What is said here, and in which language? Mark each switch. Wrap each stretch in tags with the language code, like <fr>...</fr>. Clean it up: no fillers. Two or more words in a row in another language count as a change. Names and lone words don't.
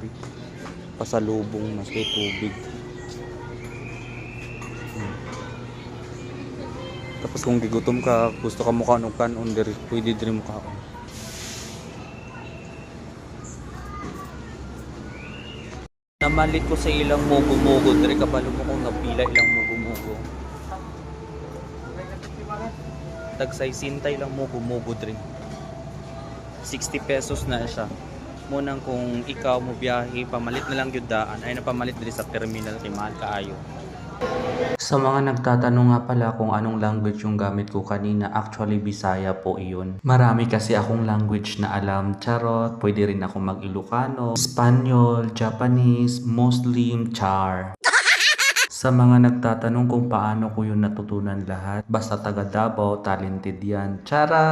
<ceb>Pasalubong mas kay tubig. Tapos kung gigutom ka, gusto ka mo kanon diri, pwede diri mo kaon. Namalit ko sa ilang mugo-mugo diri, kabalo mo kung napila ilang mugo-mugo. Tagsay sintay lang mugo-mugo diri. 60 pesos na siya. Munang kung ikaw mo biyahe, pamalit na lang gyud daan ay napamalit diri sa terminal kay mahal kaayo.</ceb> <tl>Sa mga nagtatanong nga pala kung anong language yung gamit ko kanina, actually Bisaya po iyon. Marami kasi akong language na alam. Charot, pwede rin ako mag-Ilocano, Espanyol, Japanese, Muslim, char. Sa mga nagtatanong kung paano ko yun natutunan lahat, basta taga Davao, talented yan.</tl>